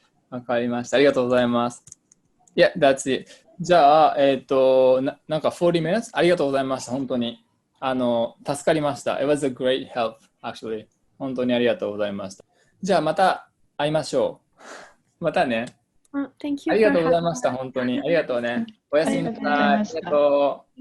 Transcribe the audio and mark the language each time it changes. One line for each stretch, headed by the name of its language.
Japanese: わかりました。ありがとうございます。
English: Yeah, that's it.
Japanese: じゃあ、なんか
English: 40 minutes?
Japanese: ありがとうございました。本当に。助かりました。
English: It was a great help, actually.
Japanese: 本当にありがとうございました。じゃあ、また会いましょう。またね。
English: Thank you.
Japanese: ありがとうございました。本当に。ありがとうね。おやすみなさい。ありがとう。